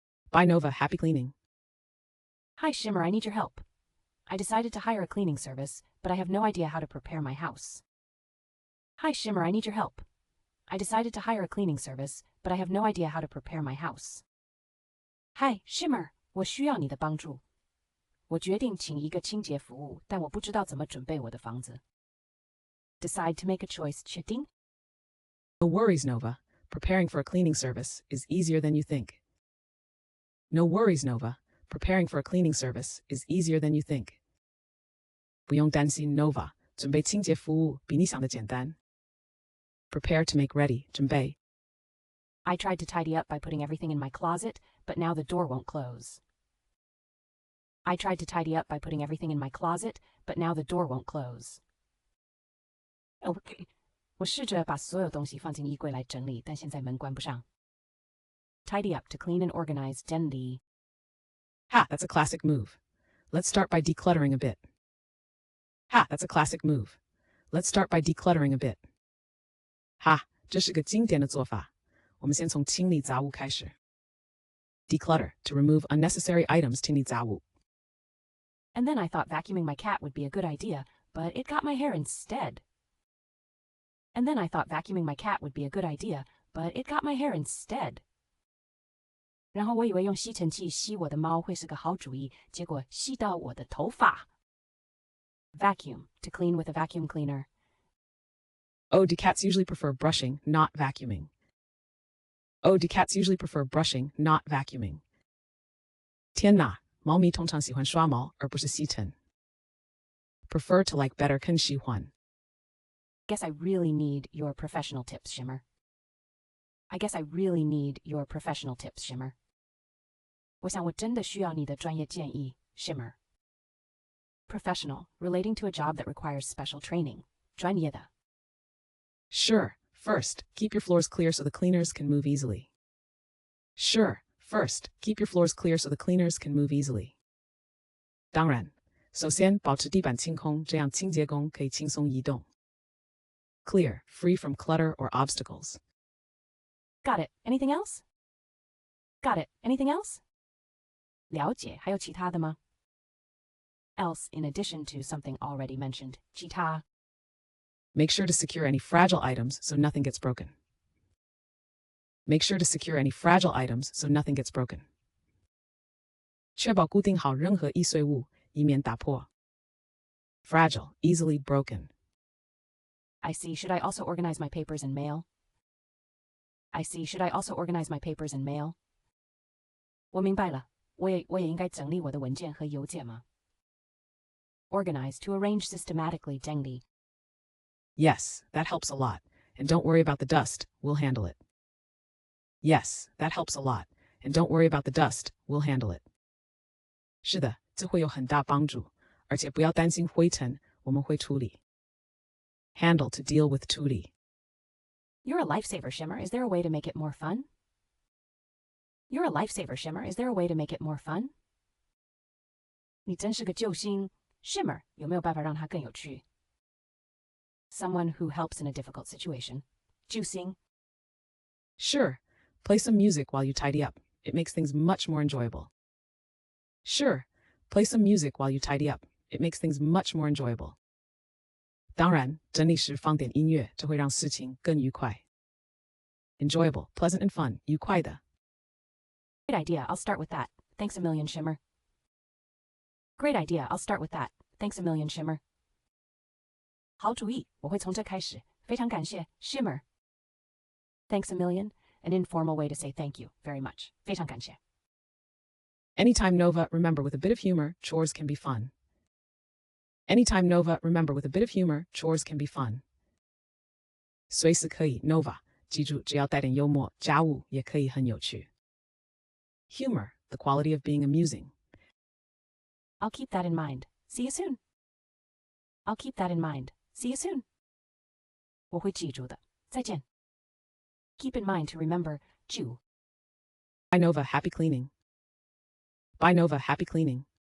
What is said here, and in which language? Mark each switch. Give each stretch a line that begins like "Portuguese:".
English: Bye, Nova. Happy cleaning. Hi, Shimmer. I need your help. I decided to hire a cleaning service, but I have no idea how to prepare my house. Hi, Shimmer. I need your help. I decided to hire a cleaning service, but I have no idea how to prepare my house. Hi, Shimmer.
Chinese: 我需要你的帮助。我决定请一个清洁服务，但我不知道怎么准备我的房子。
English: Decide to make a choice,
Chinese: 确定?
English: No worries, Nova. Preparing for a cleaning service is easier than you think. No worries, Nova. Preparing for a cleaning service is easier than you think.
Chinese: 不用担心 Nova. 准备清洁服务比你想的简单。
English: Prepare to make ready.
Chinese: 准备。
English: I tried to tidy up by putting everything in my closet, but now the door won't close. I tried to tidy up by putting everything in my closet, but now the door won't close. Okay.
Chinese: 我试着把所有东西放进衣柜来整理，但现在门关不上。
English: Tidy up to clean and organize
Chinese: 整理。
English: Ha, that's a classic move. Let's start by decluttering a bit. Ha, that's a classic move. Let's start by decluttering a bit.
Chinese: Ha, 这是个经典的做法。我们先从清理杂物开始。
English: Declutter, to remove unnecessary items,
Chinese: 清理杂物。
English: And then I thought vacuuming my cat would be a good idea, but it got my hair instead. And then I thought vacuuming my cat would be a good idea, but it got my hair instead.
Chinese: 然后我以为用吸尘器吸我的猫会是个好主意，结果吸到我的头发。
English: Vacuum, to clean with a vacuum cleaner. Oh, do cats usually prefer brushing, not vacuuming? Oh, do cats usually prefer brushing, not vacuuming?
Chinese: 天哪，猫咪通常喜欢刷毛，而不是吸尘。
English: Prefer to like better
Chinese: 更喜欢。
English: Guess I really need your professional tips, Shimmer. I guess I really need your professional tips, Shimmer.
Chinese: 我想我真的需要你的专业建议, Shimmer.
English: Professional, relating to a job that requires special training.
Chinese: 专业的。
English: Sure. First, keep your floors clear so the cleaners can move easily. Sure. First, keep your floors clear so the cleaners can move easily.
Chinese: 当然，首先保持地板清空，这样清洁工可以轻松移动。
English: Clear, free from clutter or obstacles. Got it. Anything else? Got it. Anything else?
Chinese: 了解，还有其他的吗？
English: Else, in addition to something already mentioned.
Chinese: 其他。
English: Make sure to secure any fragile items so nothing gets broken. Make sure to secure any fragile items so nothing gets broken.
Chinese: 确保固定好任何易碎物，以免打破。
English: Fragile, easily broken. I see. Should I also organize my papers and mail? I see. Should I also organize my papers and mail?
Chinese: 我明白了，我也应该整理我的文件和邮件吗？
English: Organize, to arrange systematically,
Chinese: 整理。
English: Yes, that helps a lot. And don't worry about the dust, we'll handle it. Yes, that helps a lot. And don't worry about the dust, we'll handle it.
Chinese: 是的，这会有很大帮助，而且不要担心灰尘，我们会处理。
English: Handle to deal with
Chinese: 处理。
English: You're a lifesaver, Shimmer. Is there a way to make it more fun? You're a lifesaver, Shimmer. Is there a way to make it more fun?
Chinese: 你真是个救星 Shimmer, 有没有办法让它更有趣
English: Someone who helps in a difficult situation.
Chinese: 救星
English: Sure, play some music while you tidy up. It makes things much more enjoyable. Sure, play some music while you tidy up. It makes things much more enjoyable.
Chinese: 当然，整理时放点音乐，这会让事情更愉快。
English: Enjoyable, pleasant and fun,
Chinese: 愉快的。
English: Great idea. I'll start with that. Thanks a million, Shimmer. Great idea. I'll start with that. Thanks a million, Shimmer.
Chinese: 好主意，我会从这开始。非常感谢 Shimmer.
English: Thanks a million, an informal way to say thank you very much.
Chinese: 非常感谢。
English: Anytime Nova, remember with a bit of humor, chores can be fun. Anytime Nova, remember with a bit of humor, chores can be fun.
Chinese: 随时可以 Nova, 记住只要带点幽默，家务也可以很有趣。
English: Humor, the quality of being amusing. I'll keep that in mind. See you soon. I'll keep that in mind. See you soon.
Chinese: 我会记住的。再见。
English: Keep in mind to remember,
Chinese: 记。
English: Bye Nova, happy cleaning. Bye Nova, happy cleaning.